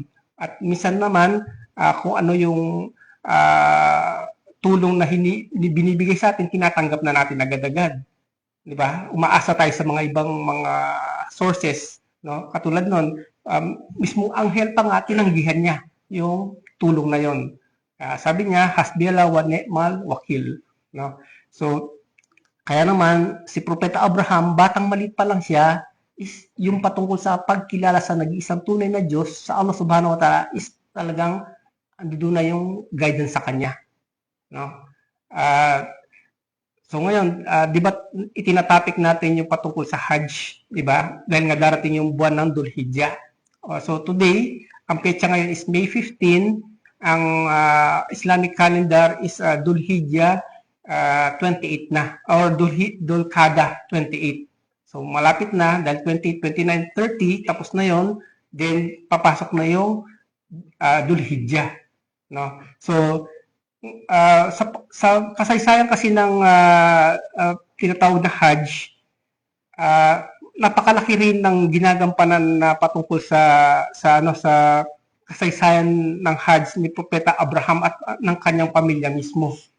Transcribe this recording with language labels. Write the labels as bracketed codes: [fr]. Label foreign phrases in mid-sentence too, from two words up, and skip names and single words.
[tl] At minsan naman, kung ano yung tulong na binibigay sa atin, tinatanggap na natin agad-agad. Di ba? Umaasa tayo sa mga ibang mga sources, no? Katulad nun, mismo anghel pa nga, tinanggihan niya yung tulong na yon. Sabi niya, [ar] حسبي الله ونعم الوكيل. [tl] No? So, kaya naman, si Propeta Abraham, batang maliit pa lang siya, is yung patungkol sa pagkilala sa nag-iisang tunay na Diyos, sa Allah [ar] سبحانه وتعالى, [tl] is talagang andun na yung guidance sa kanya. No? So ngayon, di ba itinatopic natin yung patungkol sa Hajj, di ba? Dahil nga darating yung buwan ng Dhul Hijjah. So today, ang petsa ngayon is May 15, ang [en] Islamic calendar [tl] is Dhul Hijjah 28 na, or Dhul Qa'dah 28. So malapit na, dahil 28, 29, 30, tapos na yon, then papasok na yung Dhul Hijjah. No? So, sa kasaysayan kasi ng tinatawag na Hajj, napakalaki rin ng ginagampanan na patungkol sa kasaysayan ng Hajj ni Propeta Abraham at ng kanyang pamilya mismo.